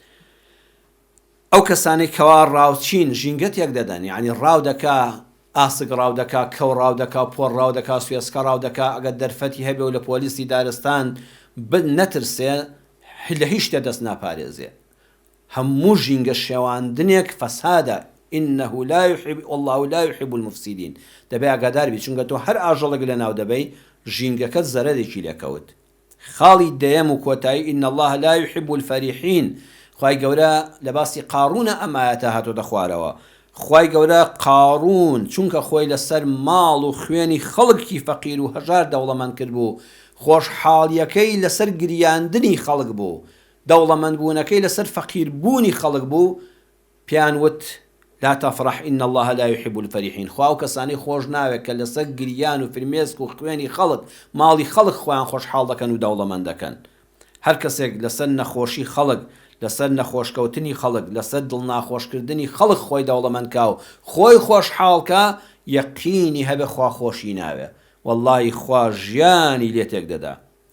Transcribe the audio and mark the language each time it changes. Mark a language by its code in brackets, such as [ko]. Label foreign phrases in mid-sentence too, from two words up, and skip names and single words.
[ckb] ئەو کەسانی کەوا ڕاوچین ژینگەتێک دەدەن یعنی ڕاو دەکا ئاسک ڕاو دەکا کەو ڕاو دەکا پۆڕ ڕاو دەکا سوێسکە ڕاو دەکا ئەگەر دەرفەتی هەبێ و لە پۆلیسی دارستان نەترسێ لە هیچ شتێ دەست ناپارێزێ. هەموو ژینگە شێواندنێک فەسادە. [ar] إنه لا يحب والله لا يحب المفسدين. [ckb] دەبێ ئاگادار بی چونکە تۆ هەر ئاژەڵێک لە ناو دەبەی ژینگەکەت زەرەرێکی لێکەوت. خاڵی دەیەم و کۆتایی [ar] إن الله لا يحب الفرحين. [ckb] خوای گەورە لە باسی قارونە ئەم ئاەتە هاتۆتە خوارەوە. خوای گەورە قارون چونکە خۆی لەسەر ماڵ و خوێنی خەڵکی فەقیر و هەژار دەوڵەمەند کرد بوو خۆشحاڵیەکەی لەسەر گریاندنی خەڵک بوو دەوڵەمەندبوونەکەی لەسەر فەقیربوونی خەڵک بوو پیان وت [ar] لا تفرح إن الله لا يحب الفرحين. [ckb] خواو کەسانی خۆش ناوێت کە لەسەر گریان و فرمێسک و خوێنی خەڵک ماڵی خەڵک خۆیان خۆشحاڵ دەکەن و دەوڵەمەند دەکەن. هەر کەسێک لەسەر نەخۆشی خەڵک لەسەر نەخۆشکەوتنی خەڵک لەسەر دڵ ناخۆشکردنی خەڵک خۆی دەوڵەمەندکا و خۆی خۆشحاڵکە یەقینی هەبێ خوا خۆشی ناوێ والله خوا ژیانی لێ تێک دەدا.